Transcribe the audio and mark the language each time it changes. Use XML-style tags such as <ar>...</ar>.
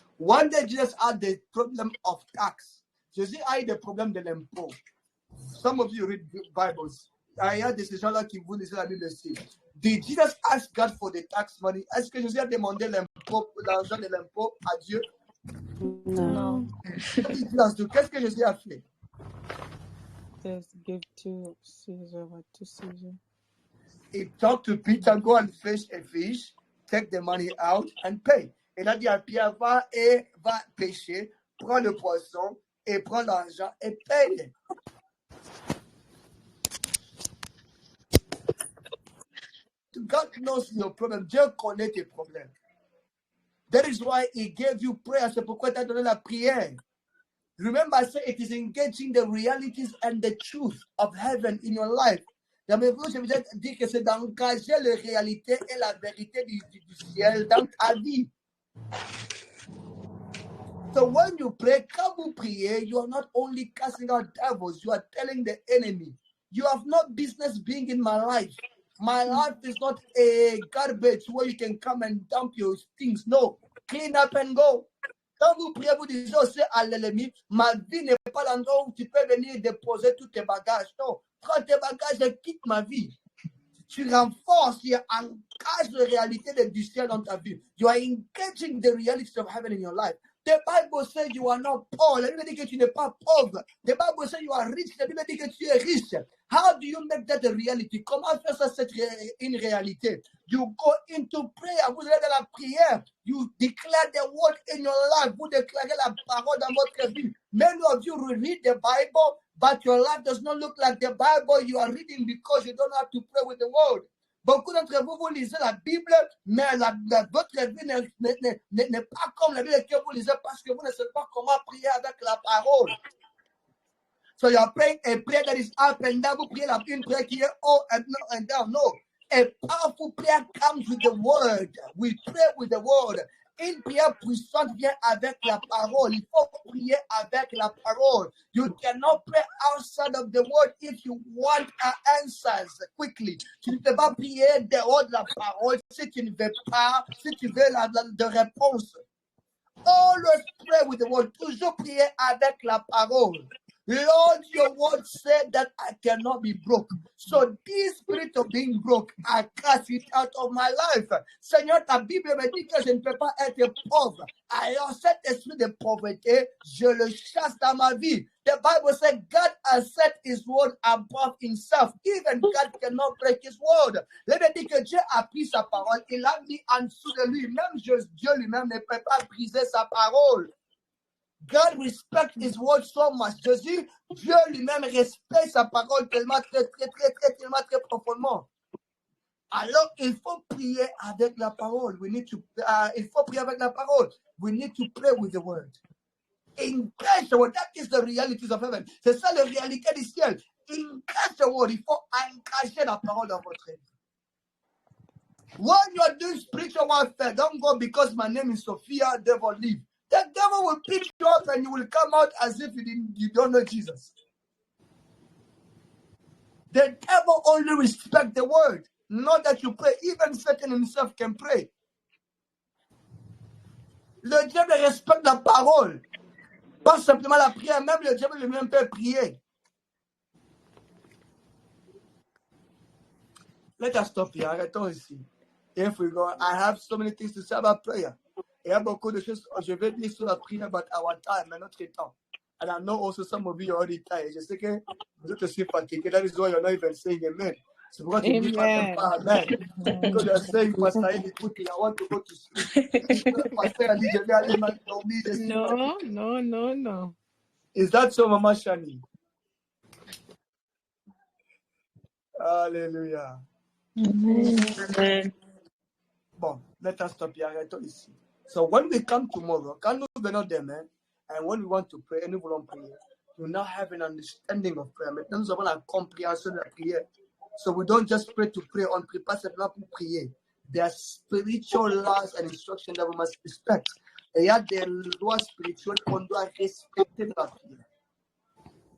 <en>One day, Jesus had the problem of tax.</en> <fr>Jésus a eu des problèmes de l'impôt.</fr> <en>Some of you read Bibles.</en> <fr>Il y a des gens-là qui vous lisez la Bible aussi.</fr> <en>Did Jesus ask God for the tax money?</en> <fr>Est-ce que Jésus a demandé l'argent de l'impôt à Dieu?</fr> <en>No.</en> <fr>Qu'est-ce que Jésus a fait?</fr> <en>Just give to Caesar what to Caesar. He talked to Peter, go and fish a fish, take the money out and pay.</en> <fr>Il a dit à Pierre, va pêcher, prends le poisson et prends l'argent et paye.</fr> <en>God knows your problem.</en> <fr>Dieu connaît tes problèmes.</fr> <en>That is why He gave you prayer.</en> <fr>C'est pourquoi tu as donné la prière.</fr> <en>Remember, I said it is engaging the realities and the truth of heaven in your life.</en> <fr>Je vous ai dit que c'est d'engager les réalités et la vérité du ciel dans ta vie.</fr> <en>So when you pray,</en> <fr>quand vous priez,</fr> <en>you are not only casting out devils, you are telling the enemy, you have no business being in my life. My life is not a garbage where you can come and dump your things. No, clean up and go.</en> <fr>Quand vous priez, vous dites aussi à l'ennemi, ma vie n'est pas l'endroit où tu peux venir déposer tous tes bagages. Non, prends tes bagages et quitte ma vie. Tu renforces, tu engages la réalité du ciel dans ta vie.</fr> <en>You are engaging the realities of heaven in your life. The Bible says you are not poor.</en> <fr>La Bible dit que tu n'es pas pauvre.</fr> <en>The Bible says you are rich.</en> <fr>La Bible dit que tu es riche.</fr> <en>How do you make that a reality?</en> <fr>Comment faire ça c'est une réalité?</fr> <en>You go into prayer.</en> <fr>Vous allez dans la prière.</fr> <en>You declare the word in your life.</en> <fr>Vous déclarez la parole dans votre vie.</fr> <en>Many of you will read the Bible, but your life does not look like the Bible you are reading because you don't know how to pray with the word.</en> <fr>Beaucoup d'entre vous, vous lisez la Bible, mais votre vie n'est pas comme la Bible que vous lisez parce que vous ne savez pas comment prier avec la parole.</fr> <en>So you are praying a prayer that is up and down.</en> <fr>Vous priez une prière qui est</fr> <en>up and down. No. A powerful prayer comes with the word. We pray with the word.</en> <fr>Une prière puissante vient avec la parole. Il faut prier avec la parole.</fr> <en>You cannot pray outside of the word if you want answers quickly.</en> <fr>Tu ne peux pas prier dehors de la parole si tu ne veux pas, si tu veux de réponse.</fr> <en>Always pray with the word.</en> <fr>Toujours prier avec la parole.</fr> <en>Lord, your word said that I cannot be broke. So this spirit of being broke, I cast it out of my life.</en> <fr>Seigneur, ta Bible me dit que je ne peux pas être pauvre. Alors cet esprit de pauvreté, je le chasse dans ma vie.</fr> <en>The Bible said God has set his word above himself. Even God cannot break his word.</en> <fr>La Bible dit que Dieu a pris sa parole, il l'a mis en dessous de lui. Même Dieu lui-même ne peut pas briser sa parole.</fr> <en>God respects his word so much.</en> <fr>Jésus, Dieu lui-même respecte sa parole tellement très profondément. Alors, il faut prier avec la parole. Il faut prier avec la parole.</fr> <en>We need to pray with the word. Engage the word. That is the realities of heaven.</en> <fr>C'est ça la réalité du ciel.</fr> <en>Engage the word.</en> <fr>Il faut engager la parole dans votre vie.</fr> <en>When you are doing spiritual warfare, don't go because my name is Sophia, devil leave. The devil will pick you up and you will come out as if you don't know Jesus. The devil only respects the word, not that you pray. Even Satan himself can pray.</en> <fr>Le diable respecte la parole. Pas simplement la prière, même le diable lui-même peut prier.</fr> <en>Let us stop here.</en> <fr>Arrêtons ici.</fr> <en>If we go, I have so many things to say about prayer.</en> <fr>Il y a beaucoup de choses que je vais dire sur la prière,</fr> <en>but our time,</en> <fr>notre temps.</fr> <en>And I know also some of you are already tired.</en> <fr>Je sais que vous êtes aussi fatigués.</fr> <en>That is why you're not even saying amen.</en> <fr>C'est pourquoi tu ne dis pas amen.</fr> <en>Because you're saying, Pastor, écoute, I want to go to sleep.</en> <fr>Pastor a dit, je vais aller dormir.</fr> <en>No. Is that so, Mama Shani? Hallelujah. Amen. Bon, let us stop here.</en> <fr>Arrêtons ici.</fr> <en>So when we come tomorrow,</en> <fr>quand nous venons demain,</fr> <en>and when we want to pray,</en> <fr>et nous voulons prier,</fr> <en>we now have an understanding of prayer.</en> <fr>Maintenant, nous avons la compréhension de la prière.</fr> <en>So we don't just pray to pray,</en> <fr>on ne prie pas simplement pour prier.</fr> <en>There are spiritual laws and instructions that we must respect.</en> <fr>Et il y a des lois spirituelles qu'on doit respecter dans la prière.</fr>